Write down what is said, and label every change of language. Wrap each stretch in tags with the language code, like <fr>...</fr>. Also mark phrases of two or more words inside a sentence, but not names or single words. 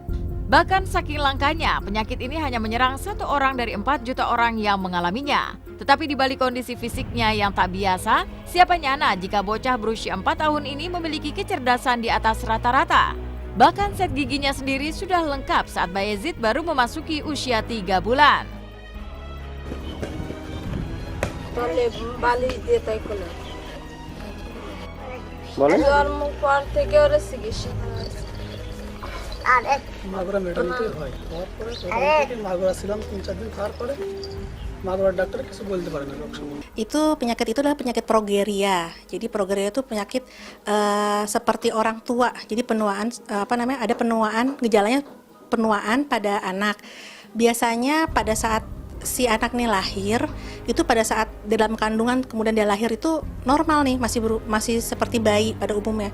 <id>Bahkan saking langkanya, penyakit ini hanya menyerang 1 orang dari 4 juta orang yang mengalaminya. Tetapi di balik kondisi fisiknya yang tak biasa, siapa nyana jika bocah berusia 4 tahun ini memiliki kecerdasan di atas rata-rata. Bahkan set giginya sendiri sudah lengkap saat Bayezid baru memasuki usia 3 bulan.</id> <bn>বলেন পর থেকে ওরা চিকিৎসা মাগুরা মেডিকেল হয় তারপরে ওখান থেকে মাগুরা ছিলাম 3-4 দিন খাওয়ার পরে মাগুরা ডাক্তার কিছু বলতে পারে না রোগ সম্বন্ধে।</bn> <id>Itu penyakit itu adalah penyakit progeria. Jadi progeria itu penyakit seperti orang tua. Jadi penuaan ada penuaan, gejalanya penuaan pada anak. Biasanya pada saat si anak nih lahir, itu pada saat dalam kandungan kemudian dia lahir itu normal nih, masih seperti bayi pada umumnya.</id>